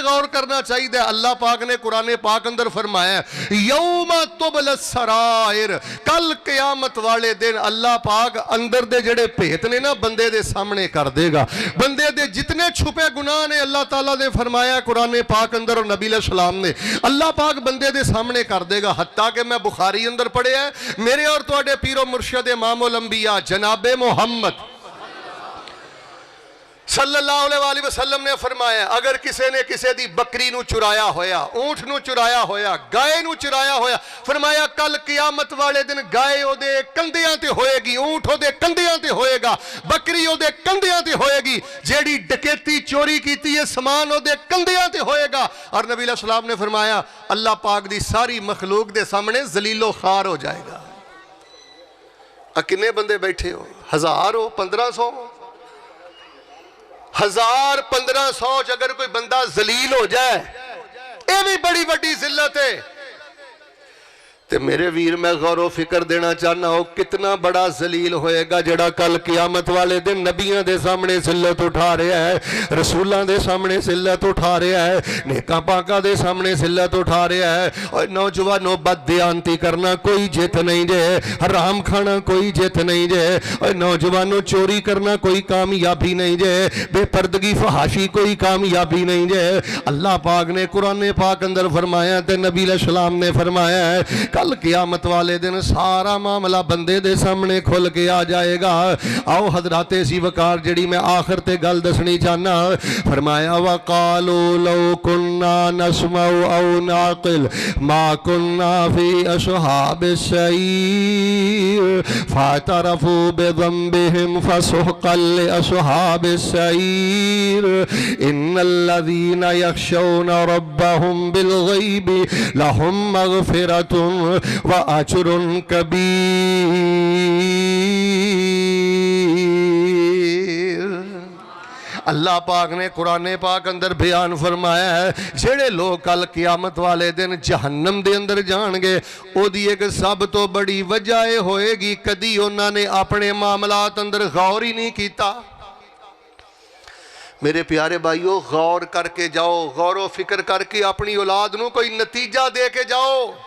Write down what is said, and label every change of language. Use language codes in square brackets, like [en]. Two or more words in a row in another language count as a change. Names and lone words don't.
[pa] غور کرنا چاہیے دے اللہ پاک نے قرآن پاک اندر فرمایا [ar] یوم تبل السرائر [pa] کل قیامت والے دن اللہ پاک اندر دے جڑے پیت نے نا بندے دے سامنے کر دے گا بندے دے جتنے چھپے گناہ نے اللہ تعالیٰ نے فرمایا قرآن پاک اندر اور نبی [ar] علیہ السلام [pa] نے اللہ پاک بندے دے سامنے کر دے گا حتیٰ کہ میں بخاری اندر پڑھے ہیں میرے اور تواڈے پیر و مرشد امام الانبیاء جناب محمد [ar] صلی اللہ علیہ وسلم [pa] نے فرمایا اگر کسی نے کسی دی بکری نو چرایا ہویا اونٹ نو چرایا ہویا گائے نو چرایا ہویا فرمایا کل قیامت والے دن گائے او دے کندیاں تے ہوئے گی اونٹ او دے کندیاں تے ہوئے گا بکری او دے کندیاں تے ہوئے گی جیڑی ڈکیتی چوری کیتی ہے سامان او دے کندیاں تے ہوئے گا اور نبی [ar] علیہ السلام [pa] نے فرمایا اللہ پاک دی ساری مخلوق دے سامنے ذلیل و خوار ہو جائے گا کتنے بندے بیٹھے ہو 1000 ہو 1500 1500 اگر کوئی بندہ ذلیل ہو جائے یہ بھی بڑی بڑی ذلت ہے تے میرے ویر میں غور و فکر دینا چاہنا ہو کتنا بڑا ذلیل ہوئے گا جڑا کل قیامت والے دن نبیاں دے سامنے ذلت اٹھا رہا ہے رسولاں دے سامنے ذلت اٹھا رہا ہے نیکاں پاکاں دے سامنے ذلت اٹھا رہا ہے اور نوجوانوں بد دیانتی کرنا کوئی جت نہیں جے حرام کھانا کوئی جت نہیں جے اور نوجوانوں چوری کرنا کوئی کامیابی نہیں جے بے پردگی فحاشی کوئی کامیابی نہیں جے اللہ پاک نے قرآن پاک اندر فرمایا تے نبی [ar] علیہ السلام [pa] نے فرمایا ہے کل قیامت والے دن سارا معاملہ بندے دے سامنے کھل کے آ جائے گا آؤ حضرات سی وقار جڑی میں آخر تے گل دسنی چاہنا فرمایا [ar] وَقَالُوا لَوْ كُنَّا نَسْمَعُ أَوْ نَعْقِلُ مَا كُنَّا فِي أَصْحَابِ السَّعِيرِ فَاعْتَرَفُوا بِذَنبِهِمْ فَسُحْقًا لِأَصْحَابِ السَّعِيرِ إِنَّ الَّذِينَ يَخْشَوْنَ رَبَّهُمْ بِالْغَيْبِ لَهُمْ مَغْفِرَةٌ وَأَجْرٌ [pa] كَبِيرٌ اللہ پاک نے قرآن پاک اندر بیان فرمایا ہے جڑے لوگ کل قیامت والے دن جہنم دے اندر جان گے او دی ایک سب تو بڑی وجہ ہوئے گی کدی انہوں نے اپنے معاملات اندر غور ہی نہیں کیتا۔ میرے پیارے بھائیو، غور کر کے جاؤ، غور و فکر کر کے اپنی اولاد نو کوئی نتیجہ دے کے جاؤ۔